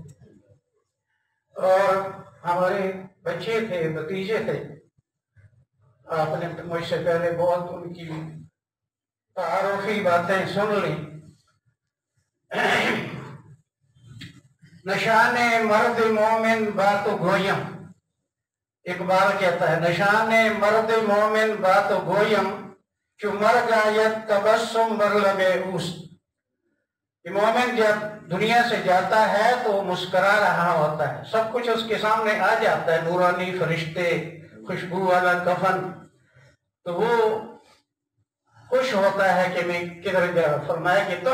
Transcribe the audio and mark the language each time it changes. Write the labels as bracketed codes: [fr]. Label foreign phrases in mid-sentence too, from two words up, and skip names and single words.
[ur] اور ہمارے بچے تھے، بھتیجے تھے، آپ نے مجھ سے پہلے بہت ان کی تعارفی باتیں سن لی۔ [fa] نشان مرد مومن بات گویم، [ur] اقبال کہتا ہے [fa] نشان مرد مومن بات گویم چو مرگ آید تبسم بر لب اوست۔ [ur] یہ مومن جب دنیا سے جاتا ہے تو مسکرا رہا ہوتا ہے، سب کچھ اس کے سامنے آ جاتا ہے، نورانی فرشتے، خوشبو والا کفن، تو وہ خوش ہوتا ہے کہ میں کدھر گیا۔